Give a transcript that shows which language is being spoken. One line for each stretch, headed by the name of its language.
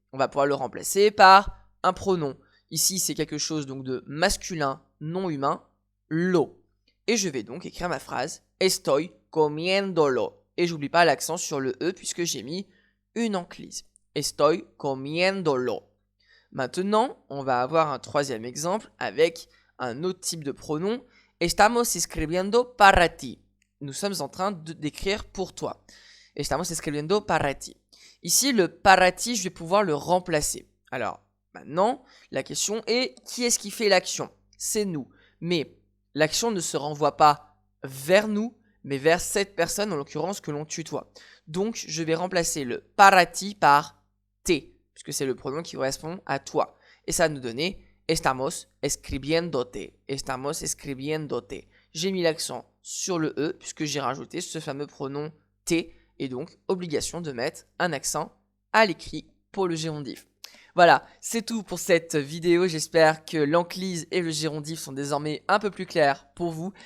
French: On va pouvoir le remplacer par un pronom. Ici, c'est quelque chose donc de masculin, non humain, lo. Et je vais donc écrire ma phrase
Spanish: estoy comiendolo.
French: Et j'oublie pas l'accent sur le e puisque j'ai mis une enclise.
Spanish: Estoy comiendolo.
French: Maintenant, on va avoir un troisième exemple avec un autre type de pronom.
Spanish: Estamos escribiendo para ti.
French: Nous sommes en train d'écrire pour toi.
Spanish: Estamos escribiendo para ti.
French: Ici, le para ti, je vais pouvoir le remplacer. Alors, maintenant, la question est, qui est-ce qui fait l'action? C'est nous. Mais l'action ne se renvoie pas vers nous, mais vers cette personne, en l'occurrence, que l'on tutoie. Donc, je vais remplacer le para ti par te, puisque c'est le pronom qui correspond à toi. Et ça va nous donner
Spanish: estamos escribiéndote. Estamos escribiéndote.
French: J'ai mis l'accent sur le e, puisque j'ai rajouté ce fameux pronom te, et donc obligation de mettre un accent à l'écrit pour le gérondif. Voilà, c'est tout pour cette vidéo. J'espère que l'enclise et le gérondif sont désormais un peu plus clairs pour vous.